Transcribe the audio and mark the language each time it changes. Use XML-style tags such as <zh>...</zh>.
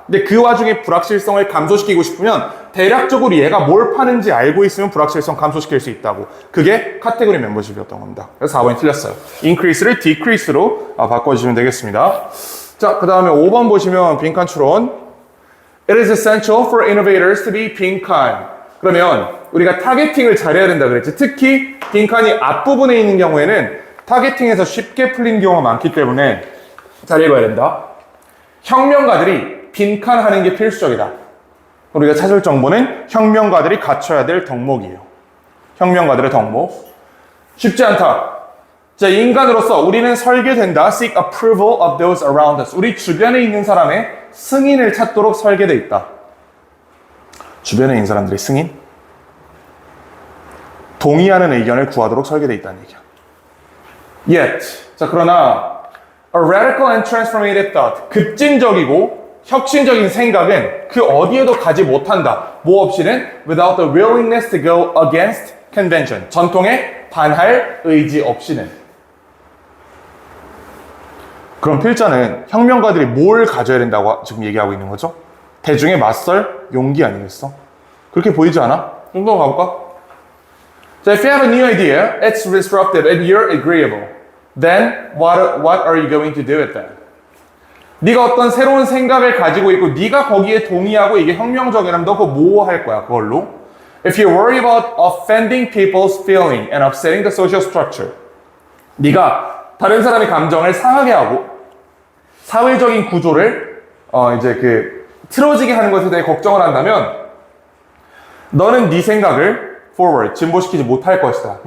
<ko>근데 그 와중에 불확실성을 감소시키고 싶으면 대략적으로 얘가 뭘 파는지 알고 있으면 불확실성 감소시킬 수 있다고. 그게 카테고리 멤버십이었던 겁니다. 그래서 4번이 틀렸어요. increase를 decrease로 바꿔주시면 되겠습니다. 자, 그 다음에 5번 보시면 빈칸 추론.</ko> <en>It is essential for innovators to be 빈칸.</en> <ko>그러면 우리가 타겟팅을 잘해야 된다 그랬지. 특히 빈칸이 앞부분에 있는 경우에는 타겟팅에서 쉽게 풀리는 경우가 많기 때문에 잘 읽어야 된다. 혁명가들이 빈칸하는 게 필수적이다. 우리가 찾을 정보는 혁명가들이 갖춰야 될 덕목이에요. 혁명가들의 덕목. 쉽지 않다. 자, 인간으로서 우리는 설계된다.</ko> <en>Seek approval of those around us.</en> <ko>우리 주변에 있는 사람의 승인을 찾도록 설계되어 있다. 주변에 있는 사람들의 승인? 동의하는 의견을 구하도록 설계되어 있다는 얘기야.</ko> <en>Yet,</en> <ko>자, 그러나</ko> <en>a radical and transformative thought,</en> <ko>급진적이고 혁신적인 생각은 그 어디에도 가지 못한다. 뭐 없이는</ko> <en>without the willingness to go against convention,</en> <ko>전통에 반할 의지 없이는. 그럼 필자는 혁명가들이 뭘 가져야 된다고 지금 얘기하고 있는 거죠? 대중에 맞설 용기 아니겠어? 그렇게 보이지 않아? 좀 더 가볼까?</ko> <en>So if you have a new idea, it's disruptive and you're agreeable, then what are you going to do with that?</en> <ko>네가 어떤 새로운 생각을 가지고 있고 네가 거기에 동의하고 이게 혁명적이라면 너 그거 뭐 할 거야 그걸로?</ko> <en>If you worry about offending people's feeling and upsetting the social structure,</en> <ko>네가 다른 사람의 감정을 상하게 하고 사회적인 구조를 이제 그 틀어지게 하는 것에 대해 걱정을 한다면 너는 네 생각을 forward, 진보시키지 못할 것이다.</ko>